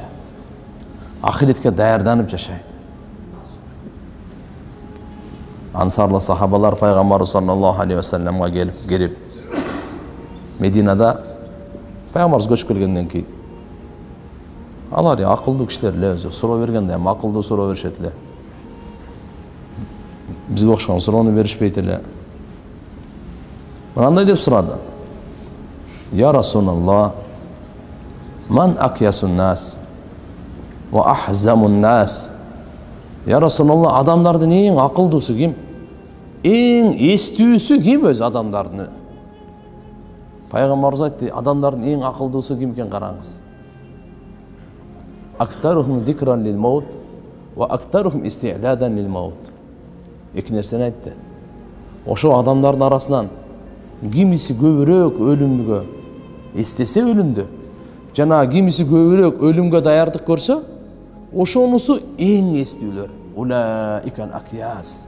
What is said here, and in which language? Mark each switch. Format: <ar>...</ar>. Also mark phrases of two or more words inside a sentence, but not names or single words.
<ky>Ахиретке даярданып жашайлы. Ансарлы сахабалар пайгамбар</ky> <ar>صلى الله عليه وسلم</ar> <ky>келип Мединада пайгамбарыбыз көчүп келгенден кийин алар акылдуу кишилер эле, өзү суроо бергенде эми акылдуу суроо беришет эле. Бизге окшогон суроону беришпейт эле. Мындай деп сурады.</ky> <ar>يا رسول الله، من أكيس الناس وأحزم الناس. يا رسول الله,</ar> <ky>адамдардын эң акылдуусу ким? Эң эстүүсү ким өзү адамдардын? Пайгамбарыбыз айтты, адамдардын эң акылдуусу ким экен караңыз.</ky> <ar>أكثرهم ذكرا للموت وأكثرهم استعدادا للموت.</ar> <ky>Эки нерсени айтты. Ошо адамдардын арасынан кимиси көбүрөөк өлүмгө эстесе өлүмдү, жана кимиси көбүрөөк өлүмгө даярдык көрсө, ошонусу эң эстүүлөр.</ky> <ar>أولئك الأكياس.</ar>